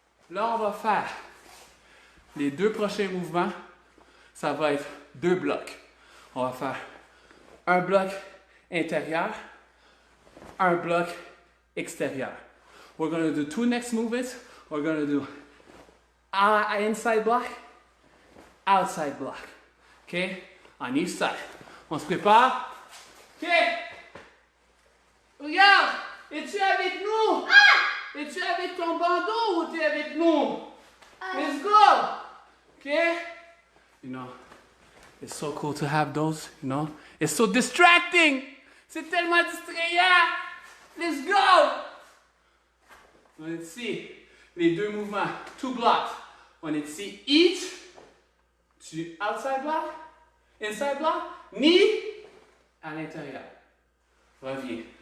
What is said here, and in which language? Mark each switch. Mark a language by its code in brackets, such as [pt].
[fr] Là, on va faire les deux prochains mouvements. Ça va être 2 blocs. On va faire un bloc intérieur, un bloc extérieur. [en] We're going to do 2 next movements. We're going to do inside block, outside block. [fr] OK? [en] On each side. [fr] On se prépare. OK? Regarde! Es-tu avec nous? Es-tu avec ton bandeau ou t'es avec nous? [en] Let's go! OK? You know, it's so cool to have those, you know? It's so distracting! [fr] C'est tellement distrayant! [en] Let's go! [fr] On est ici. Les deux mouvements. 2 blocks. On est ici. Each. [en] Tu outside block. Inside block. Knee. [fr] À l'intérieur. Reviens.